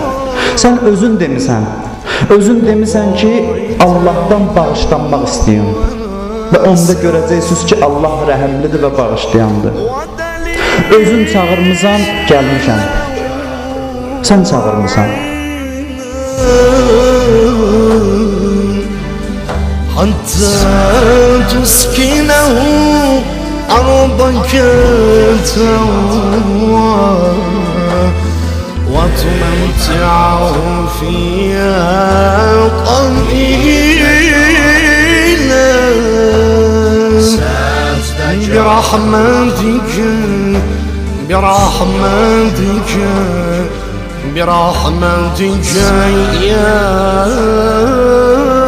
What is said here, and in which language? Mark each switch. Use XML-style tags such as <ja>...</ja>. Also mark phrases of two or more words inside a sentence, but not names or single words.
<az>Sən özün demisən. Özün demisən ki, Allahdan bağışlanmaq istəyim. Və onda görəcəksiniz ki, Allah rəhəmlidir və bağışlayandır. Özün çağırmısan, gəlmişəm. Sən çağırmısan.</az> <ar>حتى تسكنه أرضك تهوى وتمتعه فيها قليلا برحمتك برحمتك برحمتك يا</ar>